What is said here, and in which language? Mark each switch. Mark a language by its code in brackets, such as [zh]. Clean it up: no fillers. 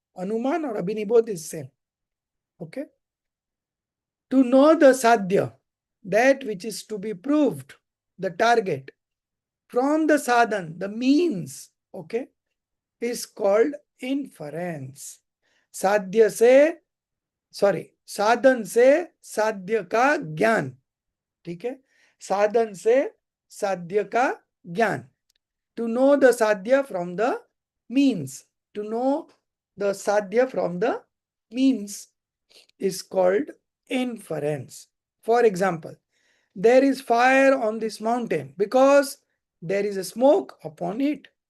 [en] Anuman or abhinibodh is same. Okay. To know the sadhya, that which is to be proved, the target, from the sadhan, the means, okay, is called inference. [hi] साध्य से साधन से साध्य का ज्ञान. ठीक है, साधन से साध्य का ज्ञान. [en] To know the sadhya from the means, to know the sadhya from the means is called inference. For example, there is fire on this mountain because there is a smoke upon it.